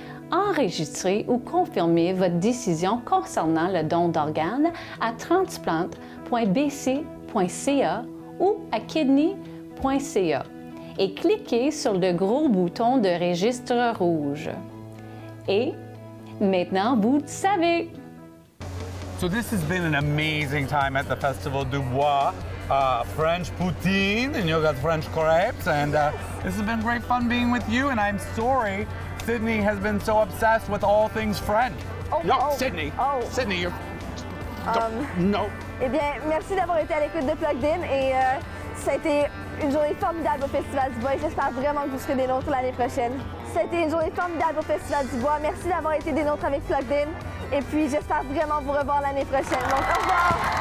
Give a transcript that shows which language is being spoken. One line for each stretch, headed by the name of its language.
French: Enregistrez ou confirmez votre décision concernant le don d'organes à transplant.bc.ca ou à kidney.ca et cliquez sur le gros bouton de registre rouge. Et maintenant, vous savez!
English: So this has been an amazing time at the Festival du Bois. French poutine, and you got French crepes, and this has been great fun being with you, and I'm sorry Sydney has been so obsessed with all things French. Sydney! Sydney, you're... No!
French: Eh bien, merci d'avoir été à l'écoute de Plugged In et ça a été une journée formidable au Festival du Bois et j'espère vraiment que vous serez des nôtres l'année prochaine. Ça a été une journée formidable au Festival du Bois. Merci d'avoir été des nôtres avec Plugged In et puis j'espère vraiment vous revoir l'année prochaine. Donc, au revoir!